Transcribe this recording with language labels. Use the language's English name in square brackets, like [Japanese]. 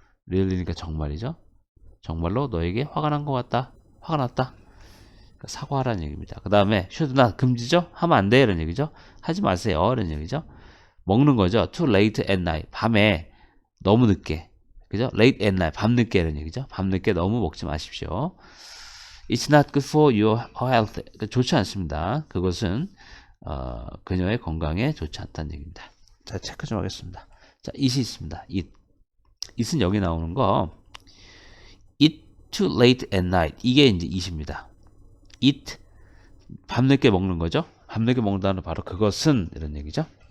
[Korean] really니까 정말이죠. 정말로 너에게 화가 난 것 같다. 화가 났다. 그러니까 사과하라는 얘기입니다. 그 다음에 [English] should not, [Korean] 금지죠? 하면 안 돼, 이런 얘기죠. 하지 마세요, 이런 얘기죠. 먹는 거죠. [English] too late at night, [Korean] 밤에 너무 늦게, 그죠? [English] late at night, [Korean] 밤늦게, 이런 얘기죠. 밤늦게 너무 먹지 마십시오. [English] It's not good for your health, [Korean] 그러니까 좋지 않습니다. 그것은 그녀의 건강에 좋지 않다는 얘기입니다. 자, 체크 좀 하겠습니다. 자, it이 있습니다. it은 여기 나오는 거 [English] eat too late at night, [Korean] 이게 이제 it입니다. eat, 밤늦게 먹는 거죠. 밤늦게 먹는다는 바로 그것은, 이런 얘기죠.